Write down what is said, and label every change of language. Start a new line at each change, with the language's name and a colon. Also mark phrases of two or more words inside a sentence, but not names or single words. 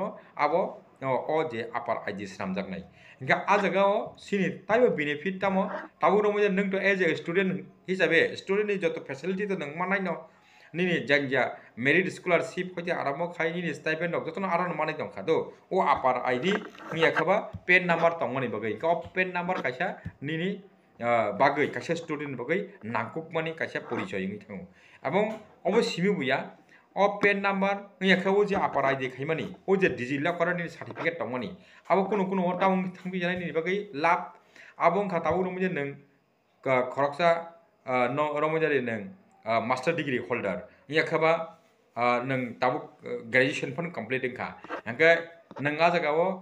Kok Borok: आबो ओ जे आपार आईडी सामजाकनाय हंगा आ जागाव सिनि ताइबो बेनिफिट तामो ताबो रमजे नों तो
English: as a student
Kok Borok: हिसाबै स्टुडेन्ट नि जत फेसिलिटी तो नों मानायनो निनि जांजा
English: merit scholarship
Kok Borok: हयते आरामो खाय निनि स्टाइपेंड दं जतन आराम मानाय दंखा दो ओ आपार आईडी निया खबा पेन नंबर तंगमनि बगै का
English: PEN number
Kok Borok: कायसा निनि बागै कायसा स्टुडेन्ट बगै नांकुक मानि कायसा परिचय नङै थाङो एबं अबो सिमि बुया ओ
English: PEN number
Kok Borok: निया खबो जे आपार आईडी खायमानि ओ जे डिजि लकारनि सर्टिफिकेट तंगमनि आबो कुनो टाउन थांबि जानायनि बगै लाभ आबं खाताबो रमजे नों खरकसा न रमजारि नों
English: master degree holder
Kok Borok: याखबा नों ताबुक ग्रेजुएशन फन कंप्लीट इंखा हंगे नों आ जागाव